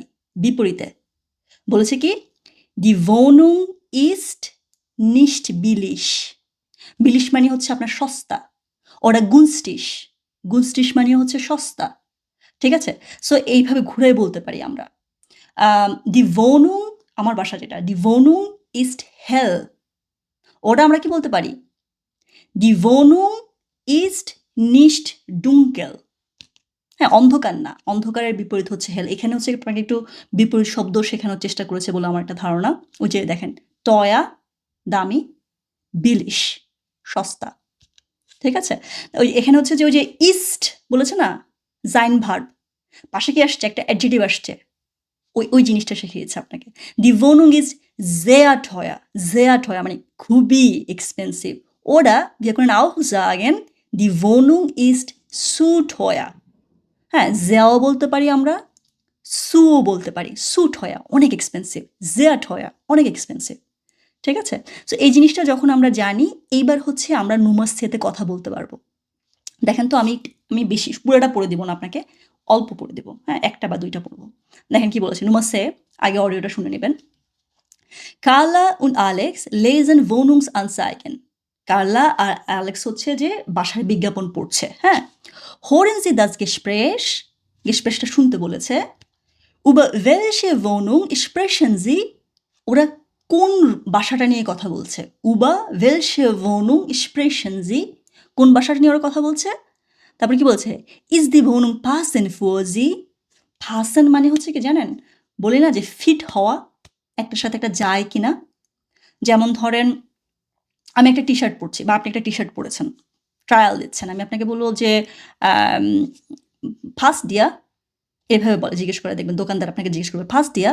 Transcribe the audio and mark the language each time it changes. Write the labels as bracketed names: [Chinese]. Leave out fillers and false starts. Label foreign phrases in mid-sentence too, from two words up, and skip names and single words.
[Bangla] বিপরীতে বলেছে কি, [German] Die Wohnung ist nicht billig, [Bangla] বিলিশ মানে হচ্ছে আপনার সস্তা, [German] oder günstig, [Bangla] গুনস্টিশ মানে হচ্ছে সস্তা, ঠিক আছে? সো এইভাবে ঘুরাই বলতে পারি আমরা। [German] Die Wohnung, [Bangla] আমার বাসা যেটা, [German] Die Wohnung ist hell. [Bangla] ওটা আমরা কি বলতে পারি? [German] Die Wohnung ist nicht dunkel. [Bangla] হ্যাঁ, অন্ধকার না। অন্ধকারের বিপরীত হচ্ছে হেল। এখানে হচ্ছে আপনাকে একটু বিপরীত শব্দ শেখানোর চেষ্টা করেছে বলে আমার একটা ধারণা। ওই যে দেখেন, teuer দামি, billig সস্তা। ঠিক আছে? ওই এখানে হচ্ছে যে ওই যে ist বলেছে না? [German] sein Verb [Bangla] পাশে কি আসছে? একটা adjective আসছে। ওই জিনিসটা শিখিয়েছে আপনাকে। [German] Die Wohnung ist sehr teuer. Sehr teuer [Bangla] মানে খুবই এক্সপেনসিভ। [German] Oder wir können auch sagen, die Wohnung ist zu teuer. [Bangla] হ্যাঁ, sehr বলতে পারি আমরা, zu বলতে পারি। [German] zu teuer [Bangla] অনেক এক্সপেনসিভ। [German] sehr teuer [Bangla] অনেক এক্সপেনসিভ। ঠিক আছে? সো এই জিনিসটা যখন আমরা জানি, এইবার হচ্ছে আমরা নুমাসেতে কথা বলতে পারবো। দেখেন তো আমি বেশি পুরোটা পড়ে দিব না আপনাকে, অল্প পড়ে দেব। হ্যাঁ, একটা বা দুইটা পড়বো। দেখেন কি বলেছে নুমাসে, আগে অডিওটা শুনে নেবেন। [German] কার্লা und Alex lesen Wohnungsanzeigen. [Bangla] কার্লা আর অ্যালেক্স হচ্ছে যে বাসার বিজ্ঞাপন পড়ছে। হ্যাঁ, [German] hören Sie das Gespräch? [Bangla] গেসপ্রেশটা শুনতে বলেছে। [German] über welche Wohnung sprechen Sie? [Bangla] ওরা কোন বাসাটা নিয়ে কথা বলছে? [German] über welche Wohnung sprechen Sie? [Bangla] কোন বাসাটা নিয়ে ওরা কথা বলছে? তারপরে কি বলছে? [German] ist die Wohnung passend für Sie? [Bangla] passend মানে হচ্ছে কি জানেন? বলি না যে ফিট হওয়া, একটার সাথে একটা যায় কিনা। যেমন ধরেন আমি একটা টি-শার্ট পরছি বা আপনি একটা টি-শার্ট পরেছেন, ট্রায়াল দিচ্ছেন। আমি আপনাকে বলবো যে [German] Passt die, [Bangla] এভাবে বলে জিজ্ঞেস করে দেখবেন, দোকানদার আপনাকে জিজ্ঞেস করবে [German] Passt die.